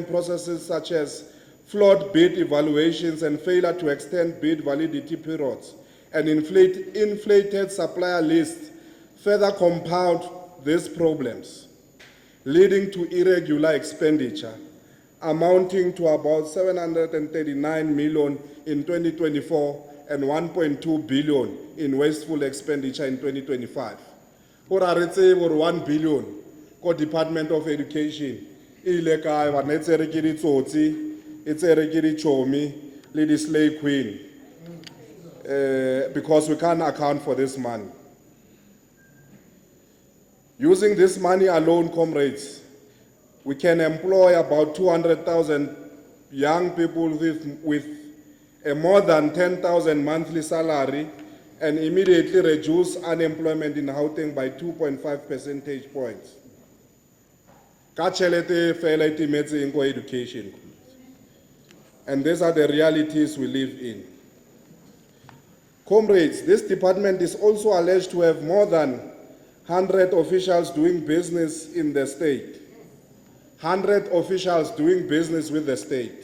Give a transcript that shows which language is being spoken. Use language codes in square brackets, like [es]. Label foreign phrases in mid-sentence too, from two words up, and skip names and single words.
[en] processes such as flawed bid evaluations and failure to extend bid validity periods, and inflated supplier lists further compound these problems, leading to irregular expenditure amounting to about 739 million in 2024 and 1.2 billion in wasteful expenditure in 2025. [nso] Or 1 billion ko Department of Education ile kae ba netse re ke ditsotsi etse re ke dichomi le di [en] slay queen. Because we can't account for this money. Using this money alone, comrades, we can employ about 200,000 young people with a more than 10,000 monthly salary and immediately reduce unemployment in Gauteng by 2.5 percentage points. [nso] Ka tšhelete fela e timetseng ko education. [en] And these are the realities we live in. Comrades, this department is also alleged to have more than 100 officials doing business in the state. 100 officials doing business with the state.